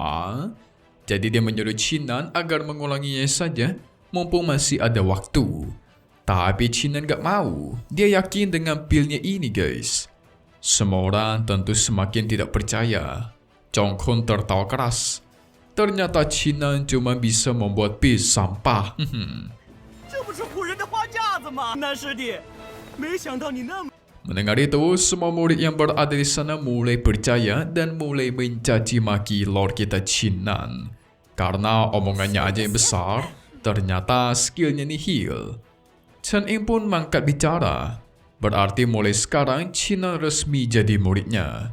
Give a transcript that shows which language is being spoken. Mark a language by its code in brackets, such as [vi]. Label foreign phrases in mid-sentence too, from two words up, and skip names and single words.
[id] Jadi dia menyuruh Chinan agar mengulanginya saja, mumpung masih ada waktu. Tapi Chinan gak mau, dia yakin dengan pilnya ini guys. Semua orang tentu semakin tidak percaya. Chong Kun tertawa keras. Ternyata Chinan cuma bisa membuat pil sampah. [zh] 这不是唬人的花架子吗？南师弟，没想到你那么…… [id] Mendengar itu, semua murid yang berada di sana mulai percaya dan mulai mencaci maki Lord kita Chinan. Karena omongannya aja yang besar, ternyata skillnya nihil. Chen Ying pun mangkat bicara. Berarti mulai sekarang Chinan resmi jadi muridnya.